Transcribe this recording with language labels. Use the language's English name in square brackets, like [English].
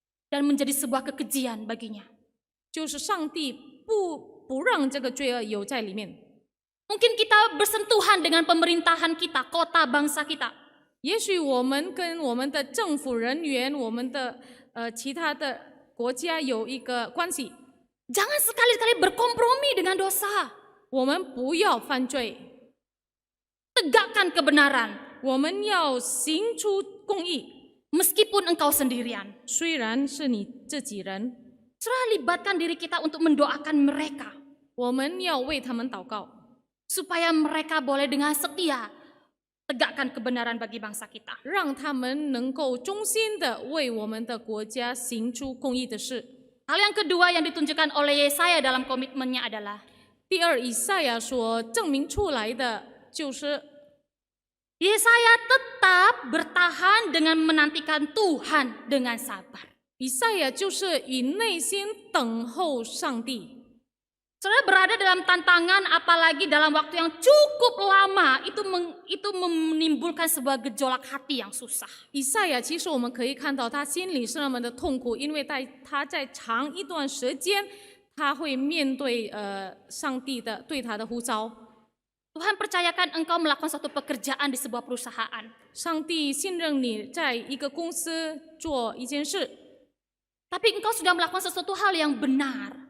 [Indonesian] dan menjadi sebuah kekejian baginya. [Chinese] 就是上帝不让这个罪恶有在里面。 [Indonesian] Mungkin kita bersentuhan dengan pemerintahan kita, kota bangsa kita. [Chinese] 也许我们跟我们的政府人员、我们的其他的国家有一个关系， [Indonesian] Jangan sekali-kali berkompromi dengan dosa. [Chinese] 我们不要犯罪， [Indonesian] Tegakkan kebenaran, [Chinese] 我们要行出公义。 [Indonesian] meskipun engkau sendirian. [Chinese] 虽然是你自己人， [Indonesian] Saudara, libatkan diri kita untuk mendoakan mereka, [Chinese] 我们要为他们祷告， [Indonesian] supaya mereka boleh dengan setia tegakkan kebenaran bagi bangsa kita. [Chinese] 让他们能够忠心的为我们的国家行出公义的事。 [Indonesian] Hal yang kedua yang ditunjukkan oleh Yesaya dalam komitmennya adalah [Chinese] 第二，以赛亚所证明出来的就是， [Indonesian] Yesaya tetap bertahan dengan menantikan Tuhan dengan sabar. [Chinese] 以赛亚就是以内心等候上帝。 [Indonesian] Saudara berada dalam tantangan, apalagi dalam waktu yang cukup lama, itu menimbulkan sebuah gejolak hati yang susah. [Chinese] 以赛亚其实我们可以看到，他心里是那么的痛苦，因为他在长一段时间，他会面对上帝的对他的呼召。 [Indonesian] Tuhan percayakan engkau melakukan suatu pekerjaan di sebuah perusahaan. [Chinese] 上帝信任你在一个公司做一件事， [Indonesian] Tapi engkau sudah melakukan sesuatu hal yang benar.